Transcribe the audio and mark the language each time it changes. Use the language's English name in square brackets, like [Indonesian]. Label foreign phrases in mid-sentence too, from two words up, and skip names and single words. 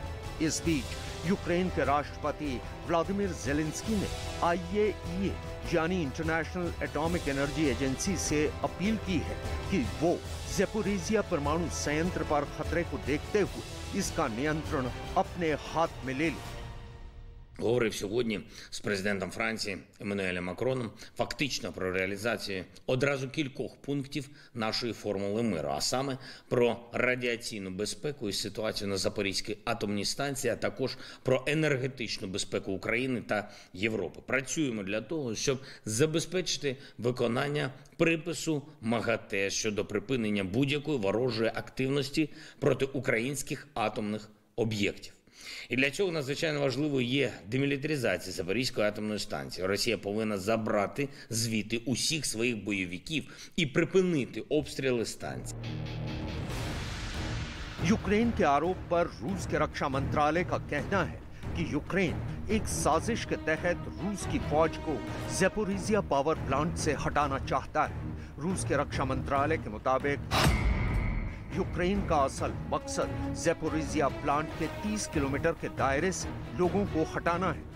[Hindi] इस बीच यूक्रेन के राष्ट्रपति व्लादिमीर ज़ेलेंस्की ने IAEA यानी [English] International Atomic Energy Agency [Hindi] से अपील की है कि वो ज़ेपोरिजिया परमाणु संयंत्र पर खतरे को देखते हुए इसका नियंत्रण अपने हाथ में ले ले। [Ukrainian] Говорив сьогодні з президентом Франції Еммануелем Макроном фактично про реалізацію одразу кількох пунктів нашої формули миру, а саме про радіаційну безпеку і ситуацію на Запорізькій атомній станції, а також про енергетичну безпеку України та Європи. Працюємо для того, щоб забезпечити виконання припису МАГАТЕ щодо припинення будь-якої ворожої активності проти українських атомних об'єктів. І для цього надзвичайно важливою є демілітаризація Запорізької атомної станції. Росія повинна забрати звідти усіх своїх бойовиків і припинити обстріли станції. [Hindi] यूक्रेन के आरोप पर रूस के रक्षा मंत्रालय का कहना है कि यूक्रेन एक साजिश के तहत रूस की फौज को ज़ेपोरिजिया [English] power plant [Hindi] से हटाना चाहता है। रूस के रक्षा मंत्रालय के मुताबिक यूक्रेन का असल मकसद ज़ेपोरिजिया प्लांट के 30 किलोमीटर के दायरे से लोगों को हटाना है।